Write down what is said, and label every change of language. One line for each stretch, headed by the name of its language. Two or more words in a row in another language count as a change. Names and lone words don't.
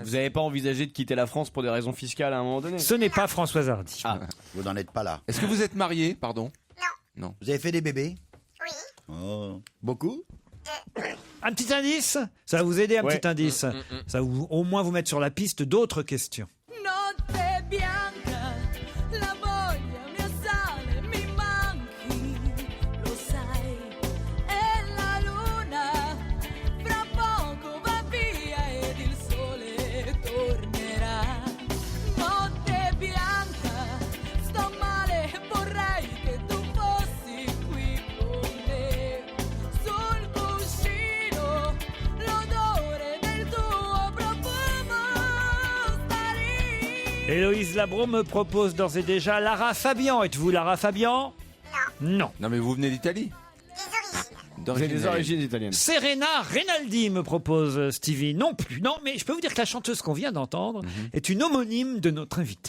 French: Vous n'avez pas envisagé de quitter la France pour des raisons fiscales à un moment donné? Ce n'est pas Françoise Hardy. Ah. Vous n'en êtes pas là. Est-ce que vous êtes marié, pardon? Non. Vous avez fait des bébés? Oui. Oh. Beaucoup? Un petit indice? Ça va vous aider, un Ouais. petit indice. Ça va au moins vous mettre sur la piste d'autres questions.
Italian: Notte bianca, la voglia mi assale, mi manchi, lo sai. E la luna fra poco va via ed il sole tornerà. Notte bianca, sto male, vorrei che tu fossi qui con me. Sul cuscino l'odore del tuo profumo sta lì.
French: Héloïse Labro me propose d'ores et déjà Lara Fabian. Êtes-vous Lara Fabian? Non. Non, mais vous venez d'Italie. Vous avez des origines italiennes. Serena Rinaldi me propose Stevie. Non plus. Non, mais je peux vous dire que la chanteuse qu'on vient d'entendre est une homonyme de notre invité.